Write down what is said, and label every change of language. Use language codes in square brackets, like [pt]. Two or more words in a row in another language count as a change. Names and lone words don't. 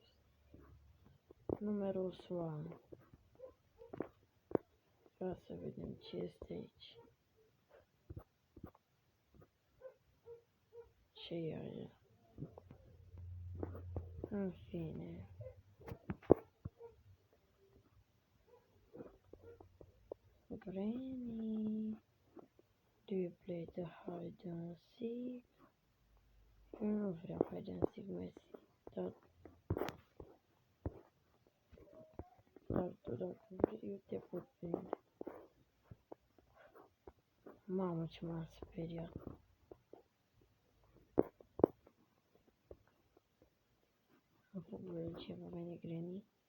[ro] Numărul Swan. Vreau să vedem ce este aici. Ce e aia? În fine. [en] Granny, do you play the hide and seek? [ro] Eu nu vreau [en] hide and seek, [ro] mersi. Dar tu dacă vrei, eu te pot prinde. Mamă, ce m-am speriat. Am făcut ce va veni Granny.